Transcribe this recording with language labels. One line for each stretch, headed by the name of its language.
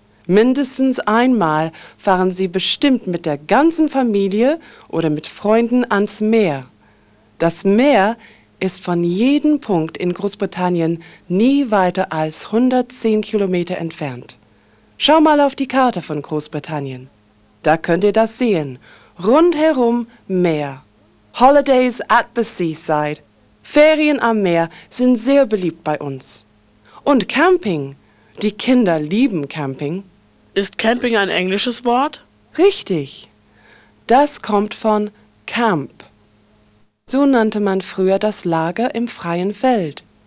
German: Mindestens einmal fahren sie bestimmt mit der ganzen Familie oder mit Freunden ans Meer. Das Meer ist von jedem Punkt in Großbritannien nie weiter als 110 Kilometer entfernt. Schau mal auf die Karte von Großbritannien. Da könnt ihr das sehen. Rundherum Meer.
English: Holidays at the seaside.
German: Ferien am Meer sind sehr beliebt bei uns. Und Camping. Die Kinder lieben Camping. Ist Camping ein englisches Wort? Richtig. Das kommt von Camp. So nannte man früher das Lager im freien Feld.